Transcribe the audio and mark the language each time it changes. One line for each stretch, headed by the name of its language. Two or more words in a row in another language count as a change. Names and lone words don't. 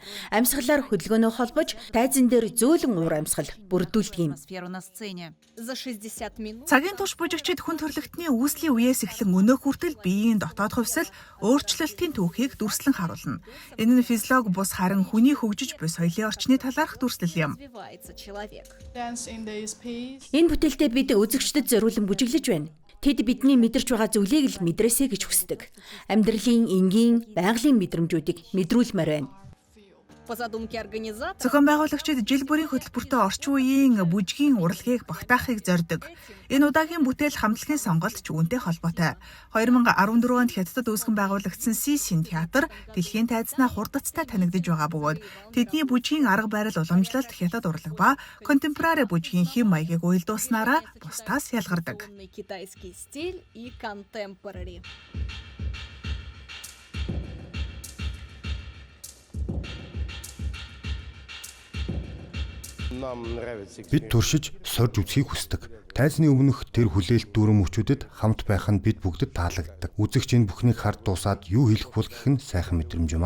Mongolian: Амьсгалаар хөдөлгөөнөө холбож, тайзан дээр зөөлөн уур амьсгал бүрдүүлдэг юм. За 60 минут. Цагийн турш бүжигчид хүн төрөлхтний үүслийн үеэс эхлэн өнөөх хүртэл биеийн дотоод хувьсэл өөрчлөлтийн түүхийг дүрслэн харуулна. Энэ нь физиолог бус харин хүний хөгжиж буй соёлын орчны талаарх дүрслэл юм.
Russian: Развивается человек.
Mongolian: Энэ бүтээлдээ бид үзэгчдэд зориулан бүжиглэж байна. Тэд бидний мэдэрч байгаа зүйлийг л мэдрээсэй гэж хүсдэг. Амьдралын энгийн, байгалийн мэдрэмжүүдийг мэдрүүлмээр байна.
Russian: По задумке организатора,
Mongolian: Зохион байгуулагчид жил бүрийн хөтөлбөртөө орчин үеийн бүжгийн урлагийг багтаахыг зорддог. Энэ удаагийн бүтээл хамтлагийн сонголт ч үүнтэй холбоотой. 2014 онд Хятадд үүсгэн байгуулагдсан Сисин театр дэлхийн тайзнаа хурдацтай танигдж байгаа бөгөөд тэдний бүжгийн арга барил уламжлалт Хятад урлаг ба контемпорари бүжгийн хэм маягийг уялдуулснараа бусдаас ялгардаг.
Russian: китайский стиль и contemporary.
Mongolian: Бид туршиж, сорж үзхийг хүсдэг. Тайзны өмнөх тэр хүлээлт дүүрэн мөчүүдэд хамт байх нь бид бүгдэд таалагддаг. Үзэгч энэ бүхнийг хард дуусаад юу хэлэх бол гэх нь сайхан мэдрэмж юм а.